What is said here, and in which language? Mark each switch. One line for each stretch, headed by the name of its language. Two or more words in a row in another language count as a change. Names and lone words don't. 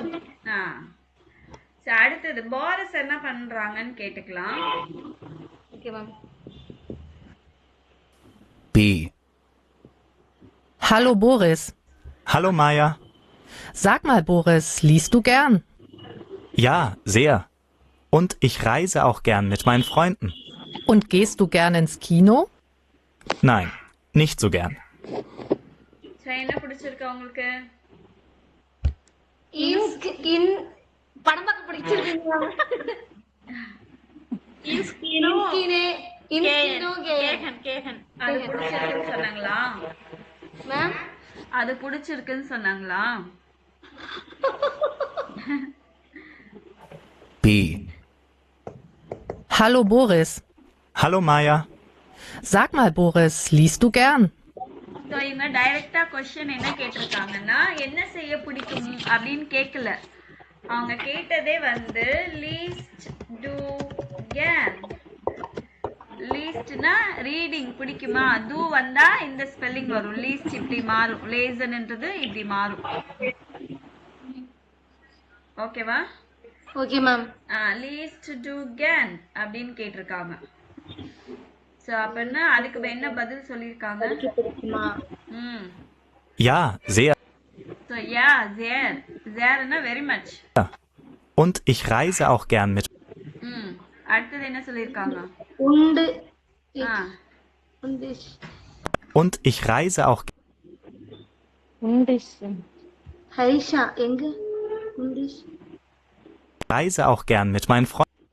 Tamil: சரி அடுத்தது போரஸ் என்ன பண்றாங்கன்னு கேட்டுக்கலாம்.
English: Okay, ma'am. B.
German: Hallo Boris. Hallo Maja. Sag mal Boris, liest du gern? Ja, sehr. Und ich reise auch gern mit meinen Freunden. Und gehst du gern ins Kino? Nein, nicht so gern.
Tamil: சரி என்ன பிடிச்சிருக்கு உங்களுக்கு? படம் பார்க்க பிடிச்சிருக்கீங்களா?
German: Inskino gehen.
Tamil: அது பிடிச்சிருக்குன்னு சொன்னாங்களா?
English: Ma'am.
Tamil: அது பிடிச்சிருக்குன்னு சொன்னாங்களா?
English: B.
German: Hallo Boris. Hallo Maja. Sag mal Boris, liest du gern?
Tamil: ஸோ இவங்க டைரக்டா கொஸ்டின் என்ன கேட்டிருக்காங்கன்னா, என்ன செய்ய பிடிக்கும் அப்படின்னு கேட்கல. அவங்க கேட்டதே வந்து
German: liest du gern.
Tamil: லீஸ்ட்னா ரீடிங் பிடிக்குமா? டூ வந்தா இந்த ஸ்பெல்லிங் வரும். லீஸ்ட் இப்படி மாறும், லேசன்ன்றது இப்படி மாறும். ஓகேவா?
English: Okay, ma'am.
German: liest du gern
Tamil: அப்படின்னு கேட்டிருக்காங்க. ஸோ அப்படின்னா அதுக்கு என்ன பதில் சொல்லியிருக்காங்க?
German: Ja, sehr.
Tamil: ஸோ
German: ja sehr.
Tamil: சேர்னா
English: very much.
German: Und ich reise auch gern mit.
Tamil: அடுத்தது என்ன சொல்லியிருக்காங்க?
German: Und ich reise auch.
Tamil: ஹைஷா எங்க?
German: Reise auch gern mit meinen Freunden.